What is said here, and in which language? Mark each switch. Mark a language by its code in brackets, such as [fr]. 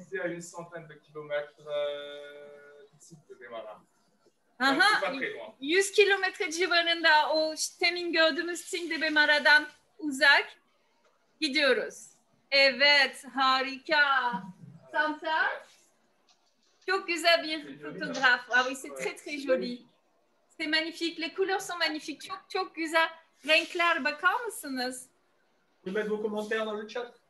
[fr] C'est à une centaine de kilomètres du site de Bemara. Aha, C'est pas très loin. [tr] 100 kilometre civarında o demin gördüğümüz Singde Bemara'dan uzak gidiyoruz. Evet, harika. Santa, çok güzel bir fotoğraf. [fr] Ah oui, c'est très très joli. C'est magnifique. Les couleurs sont magnifiques. [tr] Çok çok güzel renkler. Bakar mısınız? [fr] Vous pouvez mettre vos commentaires dans le chat.